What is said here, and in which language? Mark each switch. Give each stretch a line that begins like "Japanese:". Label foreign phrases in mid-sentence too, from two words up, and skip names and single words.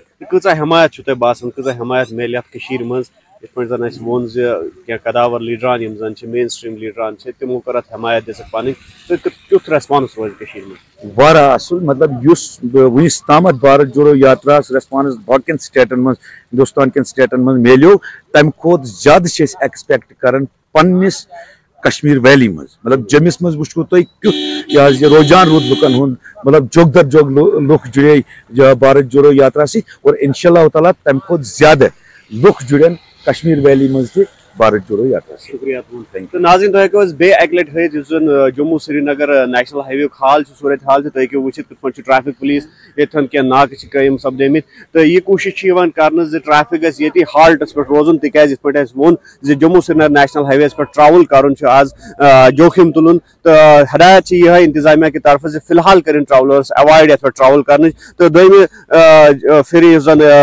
Kashmiri: کۭژاہ حمایت تہ باسان کۭژاہ حمایت میل ات مز یت پہ زن ون کی قداور لیڈران یم زن مین سٹریم لیڈران تمو کر ات حمایت دِژٕکھ پنٕنۍ تو کیُتھ ریسپانس روز مز؟ واریاہ اصل. مطلب اس ونس تامت بھارت جوڑو یاترا ریسپانس باقین سٹیٹن مز ہندوستان کن سٹیٹن مز میلیو تمہ کھوت زیادہ ایکسپیکٹ کران پنس کشمیر ویلی مز. مطلب جمس مز وچھو تھی کیُتھ یہ رجحان رود لکن ہند مطلب جوگ در جوگ
Urdu: لوگ جڑے
Kashmiri: بھارت جوڑو یاترا سی اور انشاءاللہ تعالیٰ تمہ کھوت زیادہ لوگ جڑن کشمیر ویلی مز تہ بھارت جوڑو یاترا. شکریہ تو ناظرین تُہۍ ہیٚکِو بے اکہ لٹہ ہٲیِتھ یُس زن جموں سری نگر نیشنل ہائی وے حال صورت حال تُہۍ ہیٚکِو وٕچھِتھ کِتھ پٲٹھۍ چھُ
English: traffic police
Kashmiri: ییٚتٮ۪ن کینٛہہ ناکہٕ قٲیِم سپدٲمٕتۍ تہٕ یہِ کوٗشش چھِ یِوان کرنہٕ زِ ٹریفک گژھِ ییٚتی ہالٹس پٮ۪ٹھ روزُن تِکیازِ یِتھ پٲٹھۍ اَسہِ ووٚن زِ جموں سری نگر نیشنل ہائی ویس پٮ۪ٹھ ٹرٛاوٕل کرُن چھُ آز جوخِم تُلُن تہٕ ہدایت چھِ یِہے انتظامیہ کہِ طرفہٕ زِ فی الحال کٔرِنۍ ٹرٛاولٲرٕس ایوایڈ یتھ پٮ۪ٹھ ٹرٛاوٕل کرنٕچ تہٕ دوٚیمہِ پھِرِ یُس زن